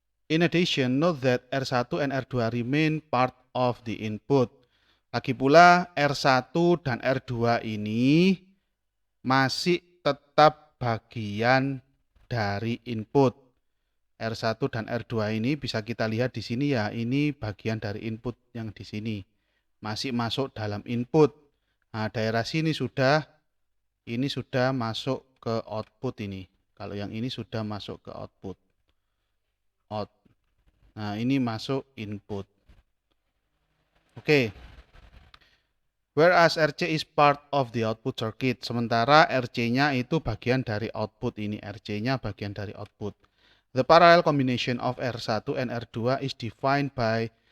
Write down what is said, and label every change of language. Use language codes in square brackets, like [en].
[en] In addition, note that R1 and R2 remain part of the input. [id] Lagi pula R1 dan R2 ini masih tetap bagian dari input. R1 dan R2 ini bisa kita lihat di sini ya, ini bagian dari input yang di sini. Masih masuk dalam input. Nah, daerah sini ini sudah masuk ke output ini. Kalau yang ini sudah masuk ke output. Nah, ini masuk input. Oke. [en] Whereas RC is part of the output circuit. [id] Sementara RC-nya itu bagian dari output ini. RC-nya bagian dari output. [en] The parallel combination of R1 and R2 is defined by.